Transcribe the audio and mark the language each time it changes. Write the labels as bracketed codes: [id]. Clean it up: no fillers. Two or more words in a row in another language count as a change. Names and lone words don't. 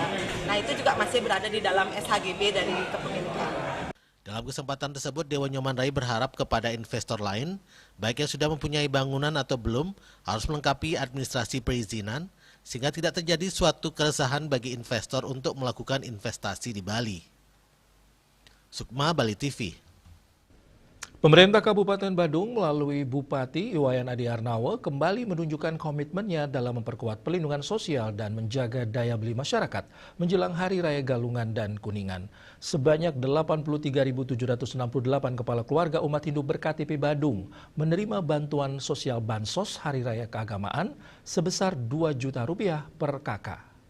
[id] Nah, itu juga masih berada di dalam SHGB dari kepemilikan. Dalam kesempatan tersebut, Dewa Nyoman Rai berharap kepada investor lain, baik yang sudah mempunyai bangunan atau belum, harus melengkapi administrasi perizinan, sehingga tidak terjadi suatu keresahan bagi investor untuk melakukan investasi di Bali. Sukma, Bali TV. Pemerintah Kabupaten Badung melalui Bupati Iwayan Adi Arnawa kembali menunjukkan komitmennya dalam memperkuat pelindungan sosial dan menjaga daya beli masyarakat menjelang Hari Raya Galungan dan Kuningan. Sebanyak 83.768 kepala keluarga umat Hindu ber-KTP Badung menerima bantuan sosial Bansos Hari Raya Keagamaan sebesar Rp2 juta per kakak.